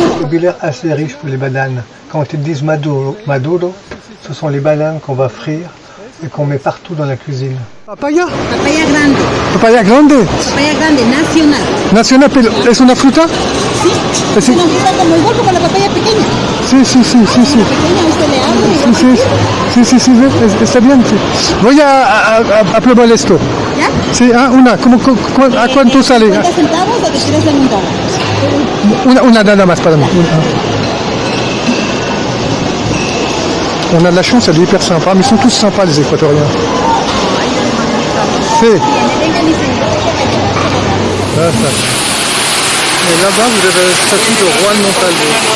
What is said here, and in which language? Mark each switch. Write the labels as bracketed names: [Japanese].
[French] Le bilaire assez riche pour les bananes. Quand ils disent maduro, ce sont les bananes qu'on va frire et qu'on met partout dans la cuisine. [Spanish] Papaya? Papaya grande. Papaya grande. Papaya grande, nacional. Nacional, pero ¿es una fruta? Sí. Sí. Es una fruta como igual como la papaya pequeña. Sí. Pequeña usted le abre y Sí, está bien. Sí. Voy a probar esto. ¿Ya? Sí, una. ¿A cuánto sale? 50 centavos o te quieres dar un dólar. Una nada más para mí. [French] On a de la chance, elle est hyper sympa, mais ils sont tous sympas les Équatoriens. [Spanish] Sí. [French] Et là-bas, vous avez la statue de Juan Montalvo.